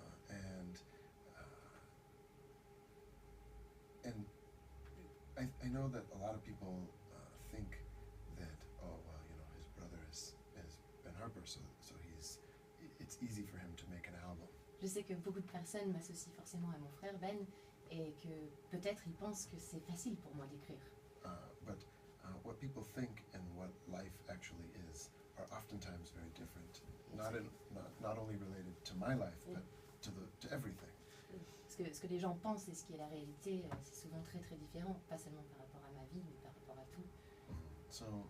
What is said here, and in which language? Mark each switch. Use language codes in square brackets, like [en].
[en] And I know that a lot of people think that, oh well, his brother is Ben Harper, so it's easy for him to make an album. [fr] Je sais que beaucoup de personnes m'associent forcément à mon frère Ben et que peut-être ils pensent que c'est facile pour moi d'écrire. [en] But what people think and what life actually is are oftentimes very different. Not only related to my life, but to everything. [fr] Ce que les gens pensent et ce qui est la réalité, c'est souvent très très différent, pas seulement par rapport à ma vie, mais par rapport à tout.